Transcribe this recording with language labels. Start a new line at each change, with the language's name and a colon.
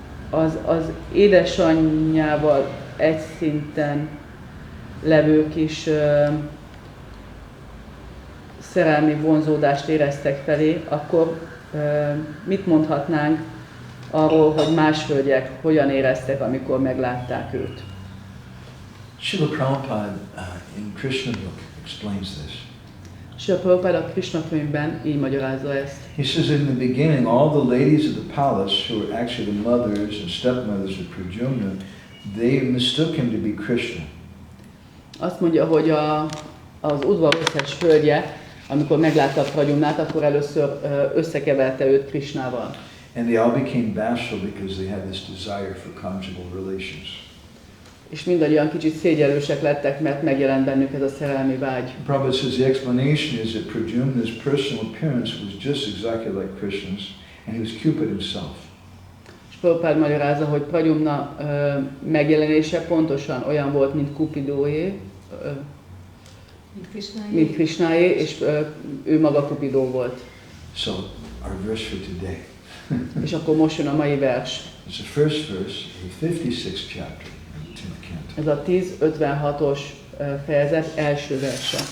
Hungarian: Az édesanyjával egy szinten levők is szerelmi vonzódást éreztek felé, akkor mit mondhatnánk arról, hogy más hölgyek hogyan éreztek, amikor meglátták őt?
English: Srila Prabhupada in Krishna book explains this.
Hungarian: Srila Prabhupada a Krishna könyvben így magyarázza ezt.
English: He says in the beginning, all the ladies of the palace, who were actually the mothers and stepmothers of Pradyumna, they mistook him to be Krishna.
Hungarian: Azt mondja, hogy az udvar összes hölgye, amikor meglátta Pradyumnát, akkor először összekeverte őt Krishnával.
English: And they all became bashful because they had this desire for conjugal relations.
Hungarian: És mindannyian kicsit szégyellősek lettek, mert megjelent bennük ez a szerelmi vágy.
English: Prabhupada says the explanation is that Pradyumna's personal appearance was just exactly like Krishna's, and he was Cupid himself.
Hungarian: És Prabhupada magyarázza, hogy Pradyumna megjelenése pontosan olyan volt, mint Cupidóé, mint Krishnáé, és ő maga Cupidó volt.
English: So, our verse for today.
Hungarian: És akkor most jön a mai vers.
English: It's the first verse of the 56th chapter of the 10th canto.
Hungarian: Ez a 10:56-os fejezet első verse.